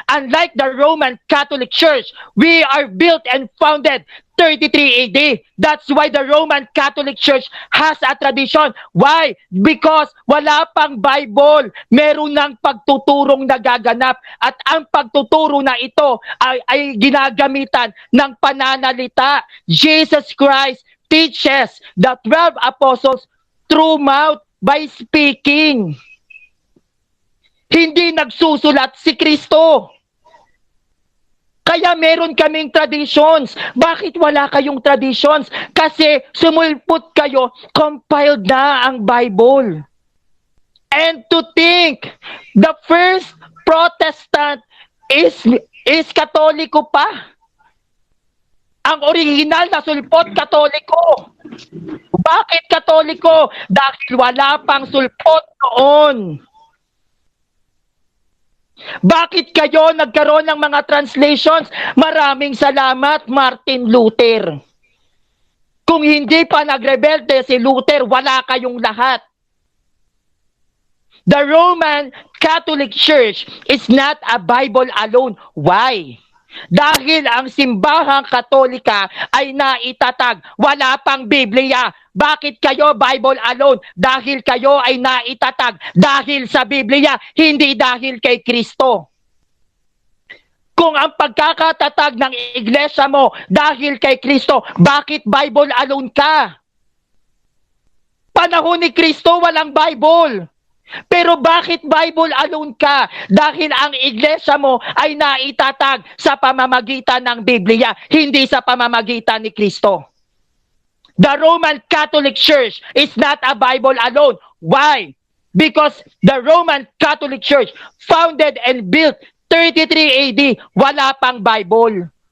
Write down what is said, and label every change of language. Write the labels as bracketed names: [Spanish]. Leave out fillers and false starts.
[English] Unlike the Roman Catholic Church, we are built and founded 33 AD. That's why the Roman Catholic Church has a tradition. Why? Because [Filipino] wala pang [English] Bible. [Filipino] Meron ng pagtuturong nagaganap. At ang pagtuturo na ito ay ginagamitan ng pananalita. [English] Jesus Christ teaches the 12 apostles through mouth by speaking. [Filipino] Hindi nagsusulat si Kristo. Kaya meron kaming traditions. Bakit wala kayong traditions? Kasi sumulpot kayo, compiled na ang Bible. [English] And to think, the first Protestant is Katoliko pa. [Filipino] Ang original na sulpot, Katoliko. Bakit Katoliko? Dahil wala pang sulpot noon. Bakit kayo nagkaroon ng mga translations? Maraming salamat, Martin Luther. Kung hindi pa nagrebelde si Luther, wala kayong lahat. [English] The Roman Catholic Church is not a Bible alone. Why? [Filipino] Dahil ang simbahang Katolika ay naitatag, wala pang Biblia. Bakit kayo Bible alone? Dahil kayo ay naitatag dahil sa Biblia, hindi dahil kay Kristo. Kung ang pagkakatatag ng iglesia mo dahil kay Kristo, bakit Bible alone ka? Panahon ni Kristo walang Bible. Pero bakit Bible alone ka? Dahil ang iglesia mo ay naitatag sa pamamagitan ng Biblia, hindi sa pamamagitan ni Kristo. [English] The Roman Catholic Church is not a Bible alone. Why? Because the Roman Catholic Church founded and built 33 AD, [Filipino] wala pang [English] Bible.